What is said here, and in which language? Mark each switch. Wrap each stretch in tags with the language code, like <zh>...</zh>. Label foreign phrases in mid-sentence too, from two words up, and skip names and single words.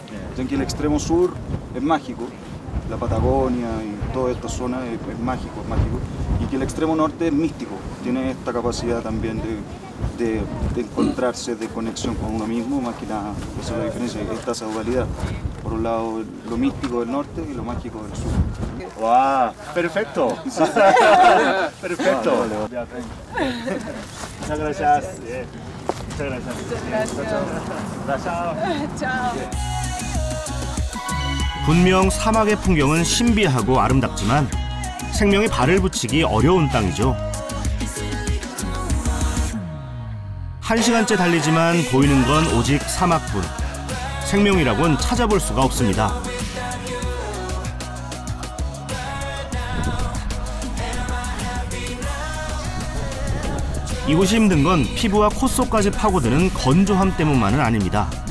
<es>Dicen que el extremo sur es mágico, la Patagonia y toda esta zona es mágico, y que el extremo norte es místico, tiene esta capacidad también de encontrarse, de conexión con uno mismo, más que nada, esa es la diferencia, esta dualidad, por un lado lo místico del norte y lo mágico del sur. 와, perfecto. Perfecto. Muchas gracias. Muchas gracias.</es> <ko>분명 사막의 풍경은 신비하고 아름답지만 생명에 발을 붙이기 어려운 땅이죠. 1시간째 달리지만 보이는 건 오직 사막뿐. 생명이라곤 찾아볼 수가 없습니다. 이곳이 힘든 건 피부와 코 속까지 파고드는 건조함 때문만은 아닙니다.</ko>